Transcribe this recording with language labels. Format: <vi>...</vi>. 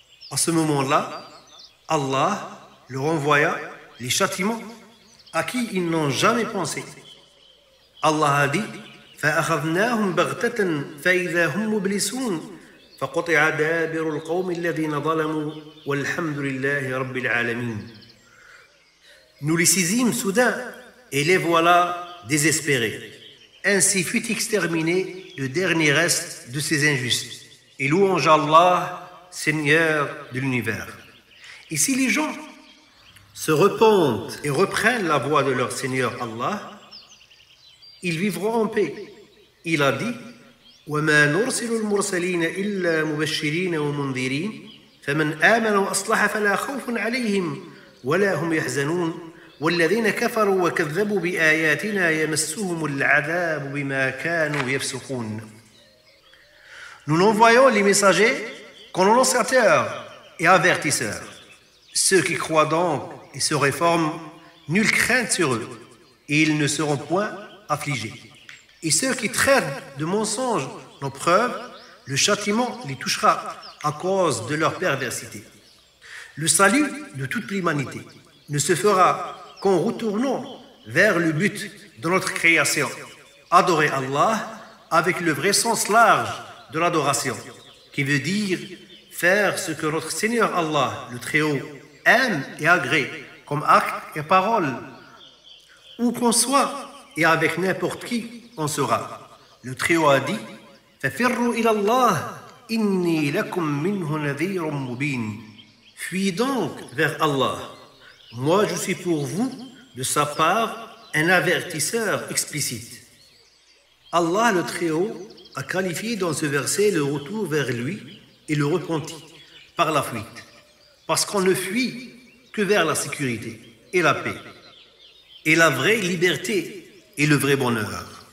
<fr>À ce moment-là, Allah leur envoya les châtiments à qui ils n'ont jamais pensé. Allah a dit</fr> <ar>فَأَخَذْنَاهُمْ بَغْتَةً فَإِذَا هُمْ مُبْلِسُونَ فَقُطِعَ دَابِرُ الْقَوْمِ الَّذِينَ ظَلَمُوا وَالْحَمْدُ لِلَّهِ رَبِّ الْعَالَمِينَ.</ar> <fr>Nous les saisîmes soudain et les voilà désespérés. Ainsi fut exterminé le dernier reste de ces injustes. Et louange à Allah, Seigneur de l'univers. Et si les gens se repentent et reprennent la voie de leur Seigneur Allah, ils vivront en paix. Il a dit</fr> <ar>وما نرسل المرسلين إلا مبشرين ومنذرين فمن آمن وأصلح فلا خوف عليهم ولا هم يحزنون والذين كفروا وكذبوا بآياتنا يمسهم العذاب بما كانوا يفسقون.</ar> <fr>Nous n'envoyons les messagers qu'en annonciateurs et avertisseurs. Ceux qui croient donc et se réforment, nulle crainte sur eux, et ils ne seront point affligés. Et ceux qui traitent de mensonges nos preuves, le châtiment les touchera à cause de leur perversité. Le salut de toute l'humanité ne se fera qu'en retournant vers le but de notre création, adorer Allah avec le vrai sens large de l'adoration, qui veut dire faire ce que notre Seigneur Allah, le Très-Haut, aime et agrée comme acte et parole, où qu'on soit et avec n'importe qui on sera. Le Très-Haut a dit</fr> <ar>فَفِرُّوا إِلَى اللَّهِ إِنِّي لَكُمْ مِنْهُ نَذِيرٌ مُبِينٌ.</ar> <fr>Fuyez donc vers Allah. Moi, je suis pour vous, de sa part, un avertisseur explicite. Allah, le Très-Haut, a qualifié dans ce verset le retour vers lui et le repenti par la fuite, parce qu'on ne fuit que vers la sécurité et la paix, et la vraie liberté et le vrai bonheur.</fr>